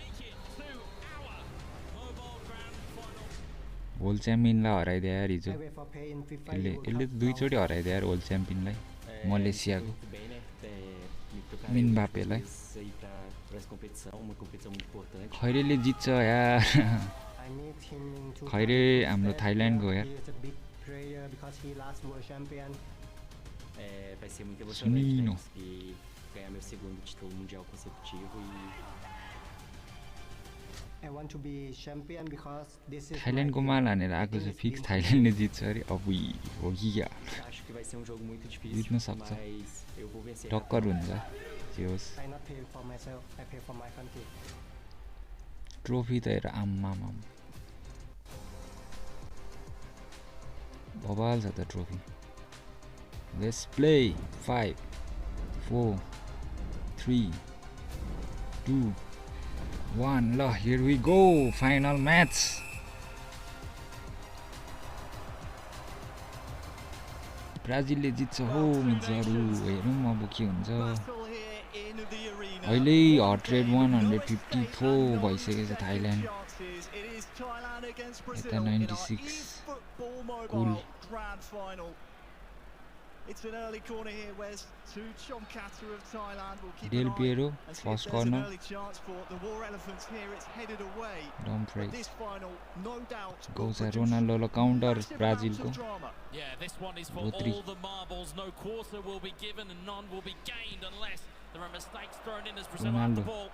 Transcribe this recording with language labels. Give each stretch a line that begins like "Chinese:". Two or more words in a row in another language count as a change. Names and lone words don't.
English: world championलाई
Nepali: हराइदियो यार हिजो यसले दुई चोटि हराइदियो यार
English: world championलाई
Nepali: मलेसियाको मिनबापेलाई खैरेले जित्छ यार खैरे हाम्रो थाइल्यान्डको यार Juninho
Portuguese: ganhar meu segundo título mundial consecutivo
English: I want to be champion because this is
Nepali: थाइल्यान्डको माल हानेर आएको छ फिक्स थाइल्यान्डले जित्छ अरे अब हो कि क्या
Portuguese: acho que vai ser jogo muito difícil
Nepali: जित्न सक्छ टक्कर हुन्छ जे होस्
English: I not pay for myself, I pay for my country.
Nepali: ट्रोफी त हेर आम्मामाम बबाल छ त ट्रोफी
English: let's play
Nepali: 5 4 3 2 1 ल
English: here we go final match
Nepali: ब्राजिलले जित्छ हो मित्रहरू हेरौँ अब के हुन्छ अहिले
English: hot rate
Nepali: 154 भइसकेको छ थाइल्यान्ड यता 96 कुल
English: It's an early corner here, Wes, to Chomkata of Thailand. Will keep Del Piero, first corner. Early chance for the War Elephants here. It's headed away. This final, no doubt, goes at Ronaldo la counter Brazil ko. Yeah, this one is for all the marbles. No quarter will be given and none will be gained unless there are mistakes thrown in as Brazil have the ball.